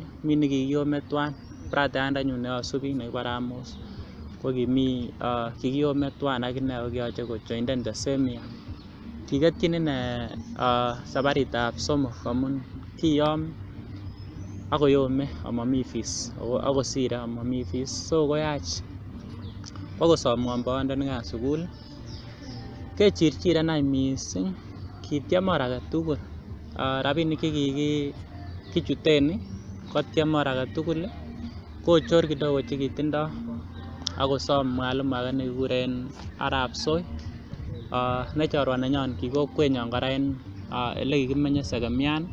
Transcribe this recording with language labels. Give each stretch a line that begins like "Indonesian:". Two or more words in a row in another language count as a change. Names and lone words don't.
Kalenjin: Mi nekikiyome twan, bratayandanyun neasubi nekibore Amos ko kikiyome twan akine ako kiyoche kojoinden
English: the same year.
Kalenjin: Kiketyin ine sabaritab somok amun kiyom akoyome amami fees akosire amami fees, so koyach bakosomwon boyondonikan sukul kechirchiren any mising, kitiem or agetugul rabinik chekikichuten kotiem or agetugul kochor kidogo chekitindo akosom mwalimu age nekikuren Arap Soi ne chorwa nenyon ki kokwenyon kora en elekikimenye Segemian.